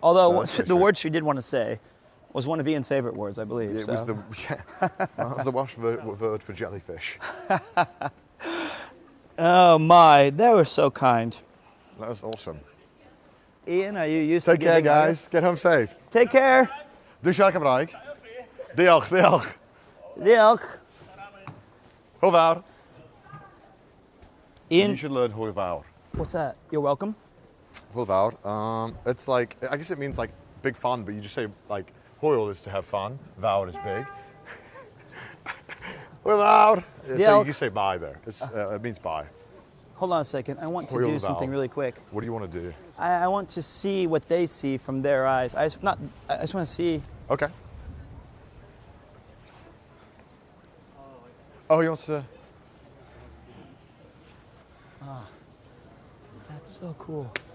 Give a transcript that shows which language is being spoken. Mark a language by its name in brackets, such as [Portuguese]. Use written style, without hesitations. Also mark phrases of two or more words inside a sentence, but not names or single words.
[English] Although the word she did want to say was one of Ian's favorite words, I believe. It was the Welsh word for jellyfish. Oh my, they were so kind. That was awesome. Ian, are you used to Take care, giving guys. Get home safe. Take care. [Welsh] Doe je Cymraeg. Diolch, diolch. Diolch. Hwyl fawr. [English] Ian, You should learn [Welsh] hwyl fawr. [English] what's that? You're welcome. [Welsh] Hwyl fawr. [English] It's like, I guess it means like big fun, but you just say like, hwyl is to have fun, fawr is big. [Welsh] Hwyl fawr. [English] So you say bye there. It means bye. Hold on a second. I want to [Welsh] Hwyl [English] do [Welsh] fawr. [English] something really quick. What do you want to do? I want to see what they see from their eyes. I just want to see. Okay. Oh, he wants to. That's so cool.